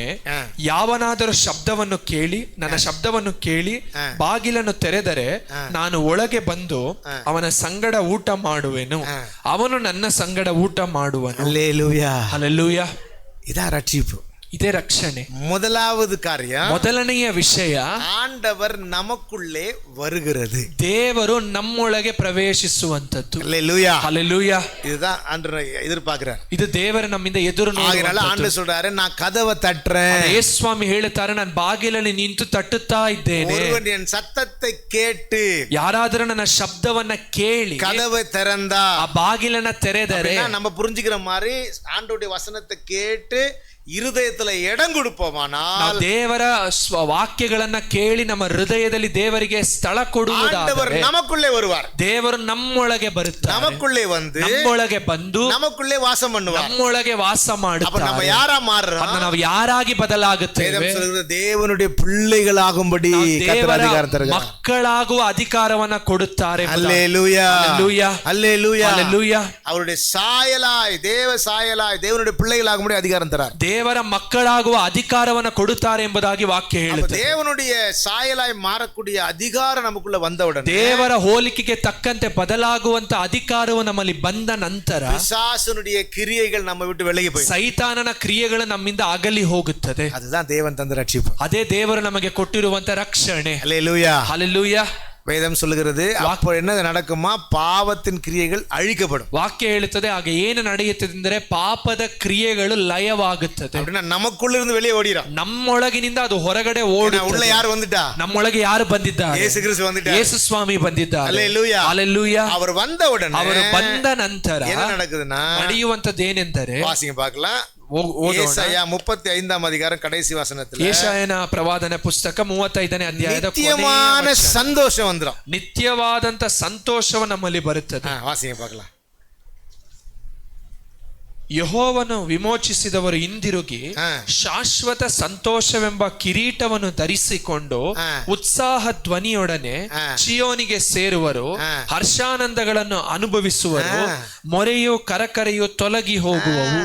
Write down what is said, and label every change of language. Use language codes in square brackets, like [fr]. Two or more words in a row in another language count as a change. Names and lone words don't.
[kn] ಯಾವನಾದರೂ ಶಬ್ದವನ್ನು ಕೇಳಿ, ನನ್ನ ಶಬ್ದವನ್ನು ಕೇಳಿ ಬಾಗಿಲನ್ನು ತೆರೆದರೆ ನಾನು ಒಳಗೆ ಬಂದು ಅವನ ಸಂಗಡ ಊಟ ಮಾಡುವೆನು, ಅವನು ನನ್ನ ಸಂಗಡ ಊಟ ಮಾಡುವನು. [ta] அல்லேலூயா. [kn] ಹಲ್ಲೆಲೂಯಾ. [ta] இதான் ரட்சிப்பு, [kn] ಇದೇ ರಕ್ಷಣೆ. [ta] முதலாவது காரியம், [kn] ಮೊದಲನೆಯ ವಿಷಯ, [ta] ஆண்டவர் நமக்குள்ளே வருகிறது, [kn] ದೇವರು ನಮ್ಮೊಳಗೆ ಪ್ರವೇಶಿಸುವಂತದ್ದು. [ta] அல்லேலூயா. [kn] ಹಲ್ಲೆಲೂಯಾ. [ta] இதுதான் ஆண்டவர் எதிர்பார்க்கிறார். [kn] ಇದು ದೇವರು ನಮ್ಮಿಂದ ಎದುರು [ta] ஆகையால ஆண்டவர் சொல்றாரு, நான் கதவை தட்டுறேன். [kn] ಯೇಸು ಸ್ವಾಮಿ ಹೇಳುತ್ತಾರೆ, ನಾನು ಬಾಗಿಲಲ್ಲಿ ನಿಂತು ತಟ್ಟುತ್ತಾ ಇದ್ದೇನೆ. [ta] ஒருவன் என் சத்தத்தை கேட்டு, [kn] ಯಾರಾದರೂ ನನ್ನ ಶಬ್ದವನ್ನ ಕೇಳಿ [ta] கதவை திறந்தா, [kn] ಆ ಬಾಗಿಲನ್ನ ತೆರೆದರೆ, [ta] நம்ம புரிஞ்சுக்கிற மாதிரி ஆண்டவருடைய வசனத்தை கேட்டு இருதயத்துல இடம் கொடுப்போமானால், [kn] ದೇವರ ವಾಕ್ಯಗಳನ್ನ ಕೇಳಿ ನಮ್ಮ ಹೃದಯದಲ್ಲಿ ದೇವರಿಗೆ ಸ್ಥಳ ಕೊಡುವುದಾದರೆ [ta] நமக்குள்ளே வருவார். [kn] ದೇವರು ನಮ್ಮೊಳಗೆ ಬರುತ್ತಾರೆ, [ta] நமக்குள்ளே வந்து [kn] ನಮ್ಮೊಳಗೆ ಬಂದು [ta] நமக்குள்ளே வாசம் பண்ணுவார், [kn] ನಮ್ಮೊಳಗೆ ವಾಸ ಮಾಡುತ್ತಾರೆ. [ta] நம்ம யாரா மாறுறோம்? [kn] ನಾವು ಯಾರಾಗಿ ಬದಲಾಗುತ್ತೇವೆ? [ta] தேவனுடைய பிள்ளைகளாகும்படி [kn] ದೇವರ ಮಕ್ಕಳಾಗುವ ಅಧಿಕಾರವನ್ನ ಕೊಡುತ್ತಾರೆ. [ta] அல்லேலூயா. அல்லேலூயா. அல்லேலூயா. அல்லேலூயா. அவருடைய சாயலாய், தேவ சாயலாய் தேவனுடைய பிள்ளைகளாகும்படி அதிகாரம் தரார். [kn] ದೇವರ ಮಕ್ಕಳಾಗುವ ಅಧಿಕಾರವನ್ನು ಕೊಡುತ್ತಾರೆ ಎಂಬುದಾಗಿ ವಾಕ್ಯ ಹೇಳುತ್ತದೆ. [ta] தேவனுடைய சாயலாய் மாறக்கூடிய அதிகாரம் நமக்குள்ள வந்தவுடனே, [kn] ದೇವರ ಹೋಲಿಕೆಗೆ ತಕ್ಕಂತೆ ಬದಲಾಗುವಂತ ಅಧಿಕಾರವು ನಮ್ಮಲ್ಲಿ ಬಂದ ನಂತರ [ta] பிசாசனுடைய கிரியைகள் நம்ம விட்டு விலகி போய், [kn] ಸೈತಾನನ ಕ್ರಿಯೆಗಳು ನಮ್ಮಿಂದ ಅಗಲಿ ಹೋಗುತ್ತದೆ. [ta] அதுதான் தேவன் தந்த ரட்சிப்பு. [kn] ಅದೇ ದೇವರು ನಮಗೆ ಕೊಟ್ಟಿರುವಂತ ರಕ್ಷಣೆ. [ta] அல்லேலூயா. [kn] ಹಲ್ಲೆಲೂಯಾ. [ta] வேதம் சொல்லுகிறது, அப்போ என்ன நடக்குமா? பாவத்தின் கிரியைகள் அழிக்கப்படும். [kn] ವಾಕ್ಯ ಹೇಳುತ್ತದೆ, ಆಗ ಏನು ನಡೆಯುತ್ತದೆ ಅಂದರೆ ಪಾಪದ ಕ್ರಿಯೆಗಳು ಲಯವಾಗುತ್ತದೆ. [ta] அப்படின்னா நமக்குள்ள இருந்து வெளியே ஓடிடும். [kn] ನಮ್ಮೊಳಗಿನಿಂದ ಅದು ಹೊರಗಡೆ ಓಡಿ, [ta] உள்ள யார் வந்துட்டா? [kn] ನಮ್ಮೊಳಗೆ ಯಾರು ಬಂದಿದ್ದಾರೆ? [ta] ಯೇಸು ಕ್ರಿಸ್ತ வந்துட்டார். [kn] ಯೇಸು ಸ್ವಾಮಿ ಬಂದಿದ್ದಾರೆ. [ta] அல்லேலூயா. [kn] ಹಲ್ಲೆಲೂಯಾ. [ta] அவர் வந்த உடனே, [kn] ಅವರು ಬಂದ ನಂತರ [ta] என்ன நடக்குதுன்னா, [kn] ನಡೆಯುವಂತದ್ದು ಏನೆಂದರೆ, [ta] வாசிங்க பார்க்கலாம். ஏசாயா 35ாம் அதிகாரம் கடைசி வசனத்துல, [kn] ಯೆಶಾಯನ ಪ್ರವಾದನ ಪುಸ್ತಕ 35ನೇ ಅಧ್ಯಾಯದ [ta] நித்தியமான சந்தோஷம் வந்துரும். [kn] ನಿತ್ಯವಾದಂತ ಸಂತೋಷವು ನಮ್ಮಲ್ಲಿ ಬರುತ್ತದೆ. [ta] வாசிங்க பார்க்கலாம். [kn] ಯೆಹೋವನು ವಿಮೋಚಿಸಿದವರು ಹಿಂದಿರುಗಿ ಶಾಶ್ವತ ಸಂತೋಷವೆಂಬ ಕಿರೀಟವನ್ನು ಧರಿಸಿಕೊಂಡು ಉತ್ಸಾಹ ಧ್ವನಿಯೊಡನೆ ಚಿಯೋನಿಗೆ ಸೇರುವರು, ಹರ್ಷಾನಂದಗಳನ್ನು ಅನುಭವಿಸುವರು, ಮೊರೆಯು ಕರಕರೆಯು ತೊಲಗಿ ಹೋಗುವವು.